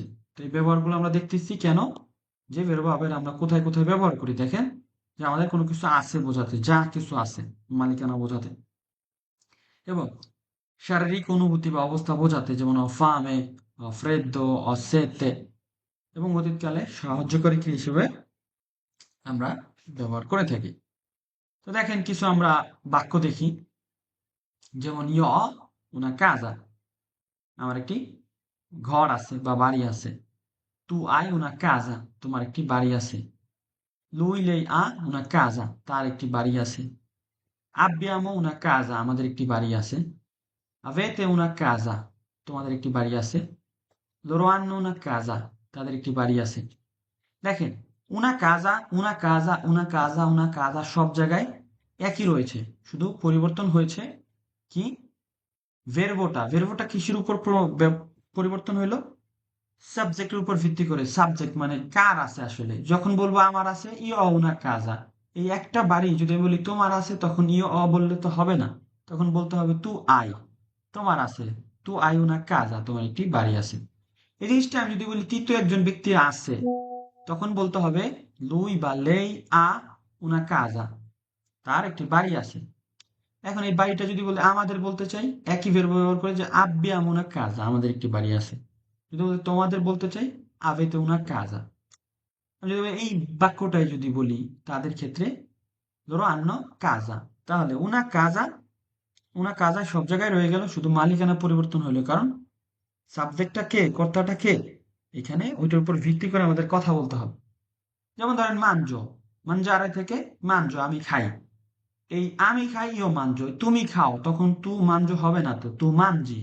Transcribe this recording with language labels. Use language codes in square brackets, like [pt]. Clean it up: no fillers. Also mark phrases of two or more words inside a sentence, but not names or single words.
[bn] তো এই ব্যবহারগুলো আমরা দেখতেছি কেন, যে verb আবের আমরা কোথায় কোথায় ব্যবহার করি দেখেন, যে আমাদের কোনো কিছু আছে বোঝাতে, যা কিছু আছে, মালিকানা বোঝাতে, এবং শারীরিক অনুভূতি বা অবস্থা বোঝাতে, যেমন [it] fame, freddo, ho sete, [bn] এবং অতীতকালে সাহায্যকারী ক্রিয়া হিসেবে আমরা ব্যবহার করে থাকি। তো দেখেন কিছু আমরা বাক্য দেখি, যেমন [it] ho una casa, [bn] আমার একটি ঘর আছে বা বাড়ি আছে। [it] tu hai una casa, [bn] তোমার একটি বাড়ি আছে। [it] lui lei ha una casa, [bn] তার একটি বাড়ি আছে। [it] abbiamo una casa, [bn] আমাদের একটি বাড়ি আছে। [it] avete una casa, [bn] তোমাদের একটি বাড়ি আছে। [it] loro hanno una casa, [bn] তাদের একটি বাড়ি আছে। দেখেন [it] una casa, una casa, una casa, una casa [bn] সব জায়গায় একই রয়েছে, শুধু পরিবর্তন হয়েছে কি ভেরবোটা কিসের উপর পরিবর্তন হইলো, সাবজেক্টের উপর ভিত্তি করে। সাবজেক্ট মানে কার আছে আসলে, যখন বলবো আমার আছে [it] io ho una casa. [bn] এই একটা বাড়ি যদি আমি বলি তোমার আছে, তখন [it] io ho [bn] বললে তো হবে না, তখন বলতে হবে [it] tu hai, [bn] তোমার আছে, [it] tu hai una casa, [bn] তোমার একটি বাড়ি আছে। এই জিনিসটা আমি যদি বলি তৃতীয় একজন ব্যক্তি আছে, তখন বলতে হবে লুই বা [it] lei ha una casa, [bn] তার একটি বাড়ি আছে। এখন এই বাড়িটা যদি বলে আমাদের বলতে চাই, একই verb ব্যবহার করে, যে [it] abbiamo una casa, [bn] আমাদের একটি বাড়ি আছে। যদি বলি তোমাদের বলতে চাই, [it] avete una casa। [bn] আমি যদি এই বাক্যটাই যদি বলি তাদের ক্ষেত্রে, ধরো [it] hanno casa, [bn] তাহলে [it] una casa [bn] সব জায়গায় রয়ে গেল, শুধু মালিকানা পরিবর্তন হলো, কারণ সাবজেক্টটা কে, কর্তাটা কে, এখানে ওইটার উপর ভিত্তি করে আমাদের কথা বলতে হবে। যেমন ধরেন [it] mangio, mangiare [bn] থেকে মানজো, আমি খাই। এই আমি খাই [it] io mangio, [bn] তুমি খাও, তখন [it] tu mangio [bn] হবে না, তো [it] tu mangi.